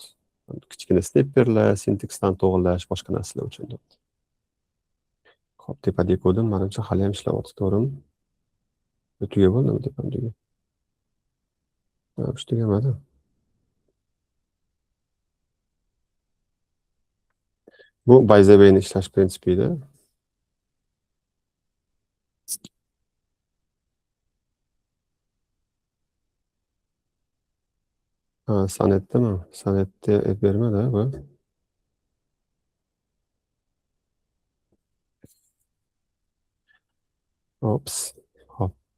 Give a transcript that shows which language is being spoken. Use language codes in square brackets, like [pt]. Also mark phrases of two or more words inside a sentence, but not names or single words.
[uz] Kichkina snipperlar, sintaksdan to'g'irlash, boshqa narsalar uchun deyapti. Hop, tepadagi kodim menimcha hali ham ishlayapti, to'g'rimi? Tugab bo'ldimi tepadagi? Ha, tugamadi. Bu [en] by the way [uz] ishlash prinsipida. Ha, san'atdami? San'atda aytib bermadi bu. Ops. Hop.